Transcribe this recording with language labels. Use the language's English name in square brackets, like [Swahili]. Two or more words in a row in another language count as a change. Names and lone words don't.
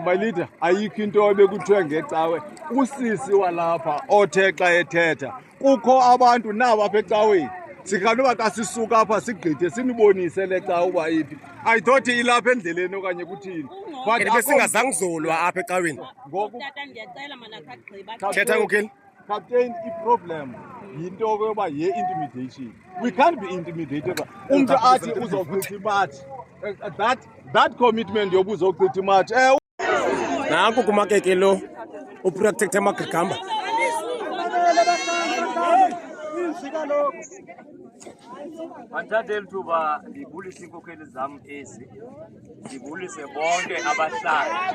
[Xhosa] Malita ayikho into ebekuthiwe ngecawe usisi walapha othe xa ethetha kukho abantu nabo apha ecaweni sikanoba xa sisuka apha sigqithe sinibonise le cawe uba iphi [English] I thought [Xhosa] ilapha endleleni okanye kuthini but besingazange uzolwa apha ecaweni tata ndiyacela mana khagqiba thetha ngokheli Captain i-problem yinto yokuba ye-intimidation [English] we can't be intimidated [Xhosa] umntu athi uzochitha imatshi [English] that commitment [Xhosa] yoba uzochitha imatshi nanku kumakeke lo uprotector Magagamba Mandithathe lithuba ndibulise iinkokheli zam ezi ndibulise bonke abahlali.